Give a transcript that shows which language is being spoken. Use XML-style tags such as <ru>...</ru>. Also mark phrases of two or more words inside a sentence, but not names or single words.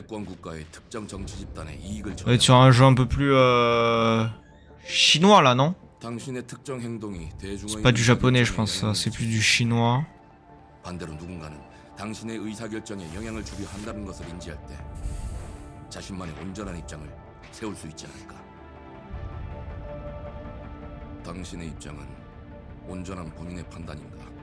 <fr>On va être sur un jeu un peu plus chinois là, non? C'est pas du japonais, je pense, ça. C'est plus du chinois.</fr> <ko>반대로 누군가는 당신의 의사결정에 영향을 주려 한다는 것을 인지할 때 자신만의 온전한 입장을 세울 수 있지 않을까? 당신의 입장은 온전한 본인의 판단인가?</ko>